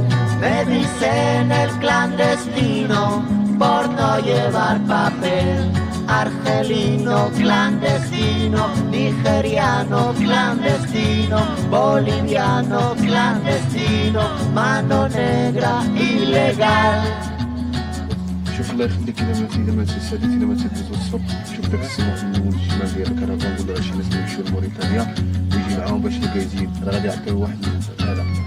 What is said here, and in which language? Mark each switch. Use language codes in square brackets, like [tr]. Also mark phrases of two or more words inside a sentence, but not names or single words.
[es] Me dicen el clandestino por no llevar papel. Argelino clandestino, nigeriano clandestino, boliviano clandestino, mano negra ilegal. [ar] شوف الله يخليك الا ما تنسى الا ما تدوز الصبح شوف داك السمو في الشمال ديال الكرفان ولا شي ناس يمشيو لموريتانيا ويجي معاهم باش يلقى يزيد راه غادي يعطيو واحد